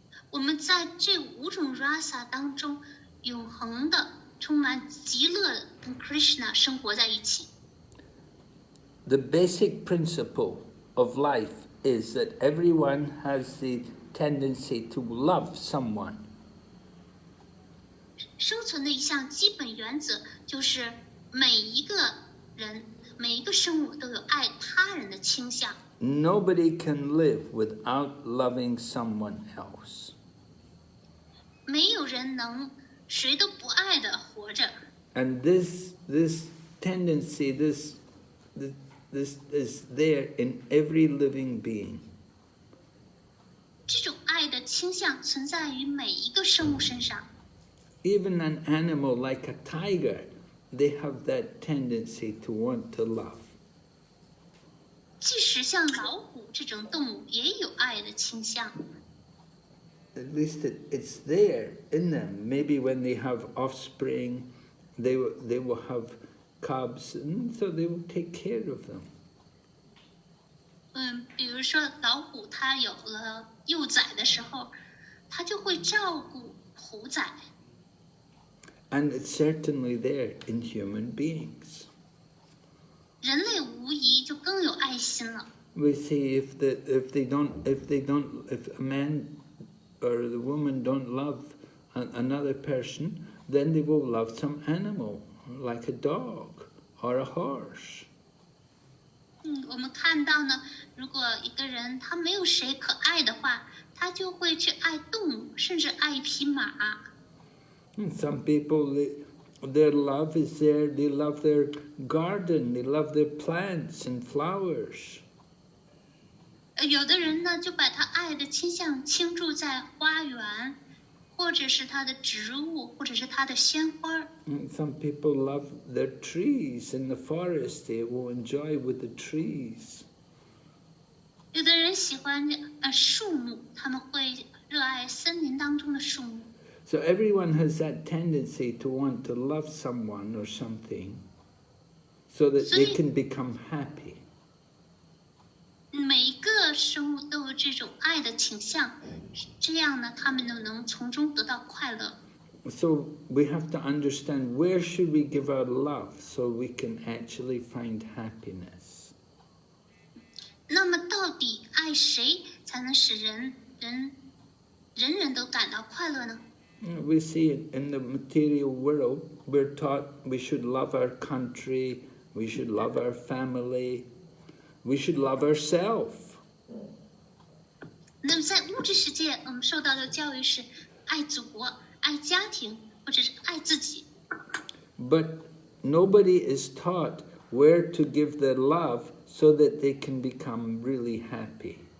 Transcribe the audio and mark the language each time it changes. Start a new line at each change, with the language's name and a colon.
Chinese: 我们在这5种 rasa 当中，永恒的、充满极乐的跟 Krishna 生活在一起。
English: The basic principle of life is that everyone has the tendency to love someone.
Chinese: 生存的一项基本原则就是每一个人、每一个生物都有爱他人的倾向。
English: Nobody can live without loving someone else.
Chinese: 没有人能谁都不爱的活着。
English: And this tendency, this is there in every living being.
Chinese: 这种爱的倾向存在于每一个生物身上。
English: Even an animal like a tiger, they have that tendency to want to love.
Chinese: 即使像老虎这种动物也有爱的倾向。
English: At least it's there in them. Maybe when they have offspring, they will have cubs, and so they will take care of them.
Chinese: 比如说老虎，它有了幼崽的时候，它就会照顾虎崽。
English: And it's certainly there in human beings.
Chinese: 人类无疑就更有爱心了。
English: We see if a man or the woman don't love another person, then they will love some animal, like a dog or a horse.
Chinese: 我们看到呢，如果一个人他没有谁可爱的话，他就会去爱动物，甚至爱一匹马。
English: And some people, their love is there, they love their garden, they love their plants and flowers.
Chinese: 有的人呢，就把他爱的倾向倾注在花园，或者是他的植物，或者是他的鲜花。
English: And some people love their trees in the forest, they will enjoy with the trees.
Chinese: 有的人喜欢树木，他们会热爱森林当中的树木。
English: So everyone has that tendency to want to love someone or something so that they can become happy.
Chinese: 每一个生物都有这种爱的倾向，这样呢，他们就能从中得到快乐。
English: So we have to understand where should we give our love so we can actually find happiness.
Chinese: 那么到底爱谁才能使人人都感到快乐呢？
English: We see it in the material world, we're taught we should love our country, we should love our family, we should love ourselves.
Chinese: 那么在物质世界，我们受到的教育是爱祖国、爱家庭，或者是爱自己。
English: But nobody is taught where to give their love so that they can become really happy.